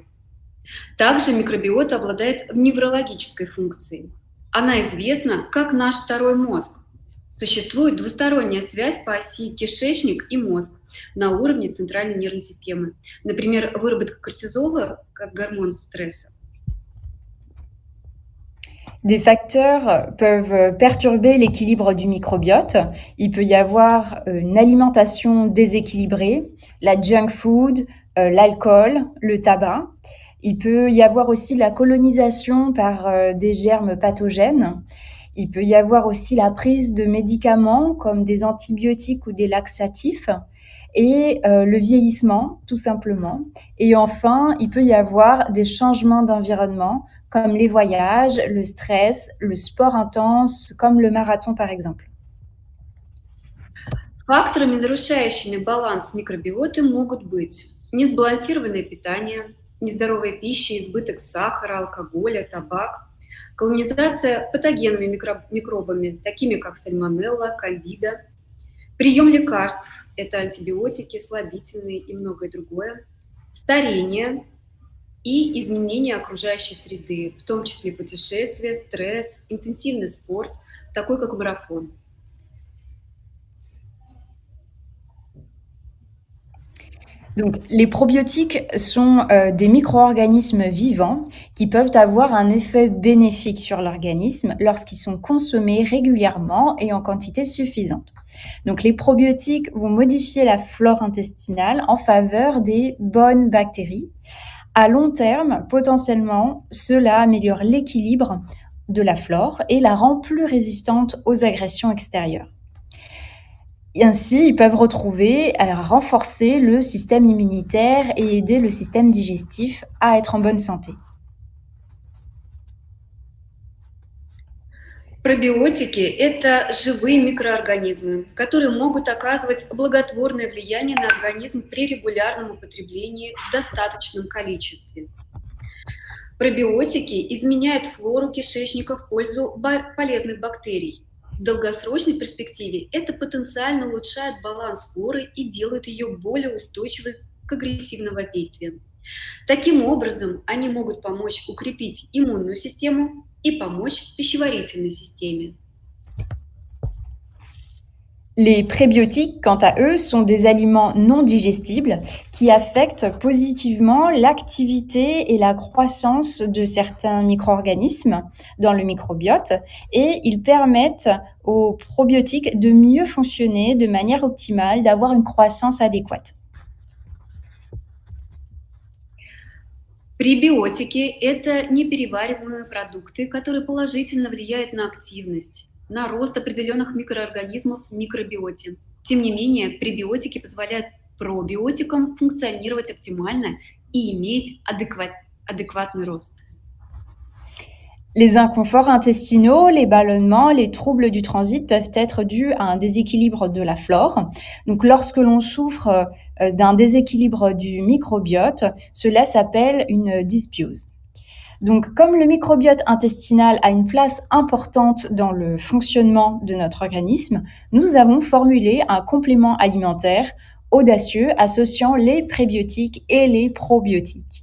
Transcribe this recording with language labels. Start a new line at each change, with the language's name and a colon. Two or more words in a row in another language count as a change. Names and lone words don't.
Russian: Также микробиота обладает неврологической функцией. Она известна как наш второй мозг. Существует двусторонняя связь по оси кишечник и мозг на уровне центральной нервной системы. Например, выработка кортизола как гормон стресса.
French: Des facteurs peuvent perturber l'équilibre du microbiote. Il peut y avoir une alimentation déséquilibrée, la
English: junk food,
French: l'alcool, le tabac. Il peut y avoir aussi la colonisation par des germes pathogènes. Il peut y avoir aussi la prise de médicaments comme des antibiotiques ou des laxatifs et le vieillissement, tout simplement. Et enfin, il peut y avoir des changements d'environnement comme les voyages, le stress, le sport intense, comme le marathon par exemple.
Russian: Факторами, нарушающими баланс микробиоты, могут быть несбалансированное питание, нездоровая пища, избыток сахара, алкоголя, табак, колонизация патогенными микробами, такими как сальмонелла, кандида, прием лекарств — это антибиотики, слабительные и многое другое, старение и изменение окружающей среды, в том числе путешествия, стресс, интенсивный спорт, такой как марафон.
French: Donc, les probiotiques sont des micro-organismes vivants qui peuvent avoir un effet bénéfique sur l'organisme lorsqu'ils sont consommés régulièrement et en quantité suffisante. Donc, les probiotiques vont modifier la flore intestinale en faveur des bonnes bactéries. À long terme, potentiellement, cela améliore l'équilibre de la flore et la rend plus résistante aux agressions extérieures. Et ainsi, ils peuvent retrouver à renforcer le système immunitaire et aider le système digestif à être en bonne santé.
Russian: Пробиотики — это живые микроорганизмы, которые могут оказывать благотворное влияние на организм при регулярном употреблении в достаточном количестве. Пробиотики изменяют флору кишечника в пользу полезных бактерий. В долгосрочной перспективе это потенциально улучшает баланс флоры и делает ее более устойчивой к агрессивным воздействиям. Таким образом, они могут помочь укрепить иммунную систему и помочь пищеварительной системе.
French: Les prébiotiques, quant à eux, sont des aliments non digestibles qui affectent positivement l'activité et la croissance de certains micro-organismes dans le microbiote et ils permettent aux probiotiques de mieux fonctionner de manière optimale, d'avoir une croissance adéquate.
Russian: Пребиотики — это неперевариваемые продукты, которые положительно влияют на активность, на рост определенных микроорганизмов в микробиоте. Тем не менее, пребиотики позволяют пробиотикам функционировать оптимально и иметь адекватный рост.
French: Les inconforts intestinaux, les ballonnements, les troubles du transit peuvent être dus à un déséquilibre de la flore. Donc, lorsque l'on souffre d'un déséquilibre du microbiote, cela s'appelle une dysbiose. Donc, comme le microbiote intestinal a une place importante dans le fonctionnement de notre organisme, nous avons formulé un complément alimentaire audacieux associant les prébiotiques et les probiotiques.